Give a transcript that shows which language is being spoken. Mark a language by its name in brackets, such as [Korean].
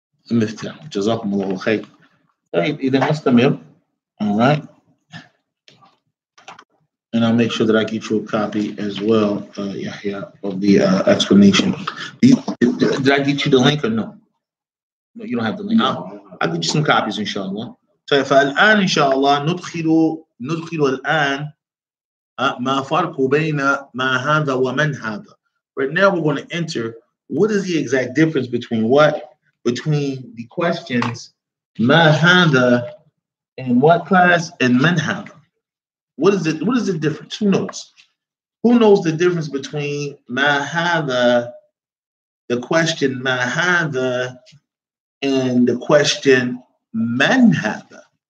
[Arabic] المفتاح. جزاكم الله خير. طيب إذا نستمر. [English] All right. And I'll make sure that I get you a copy as well, Yahya, of the explanation. Did I get you the link or no? No, you don't have the link. I'll get you some copies, inshallah. [Arabic] So فالآن إن شاء الله ندخل الآن ما فرق بين ما هذا ومن هذا. [English] Right now we're going to enter what is the exact difference between what? Between the questions [Arabic] ما هذا [English] and what class and [Arabic] من هذا. [English] What is it? What is the difference? Who knows? Who knows the difference between [Arabic] ما هذا, [English] the question ما هذا, and the question [Arabic] من هذا?